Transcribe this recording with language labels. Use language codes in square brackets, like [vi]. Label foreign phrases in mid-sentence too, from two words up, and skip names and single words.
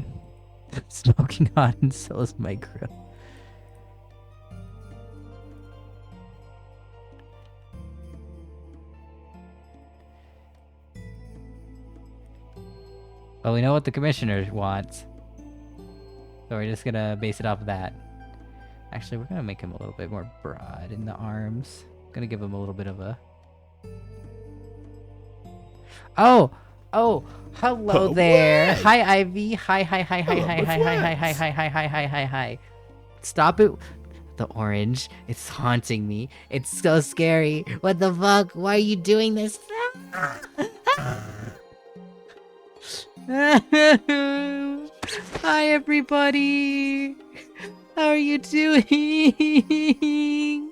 [en] Smoking hot and so is my grill. Well, we know what the commissioner wants. So we're just gonna base it off of that. Actually, we're gonna make him a little bit more broad in the arms. Gonna give him a little bit of a... Oh! Oh! Hello there! What? Hi, Ivy! Hi, hi, hi, hi, hi, hi, hi, hi, hi, hi, hi, hi, hi, hi, hi. Stop it! The orange, it's haunting me. It's so scary. What the fuck? Why are you doing this? Hi, everybody! How are you doing?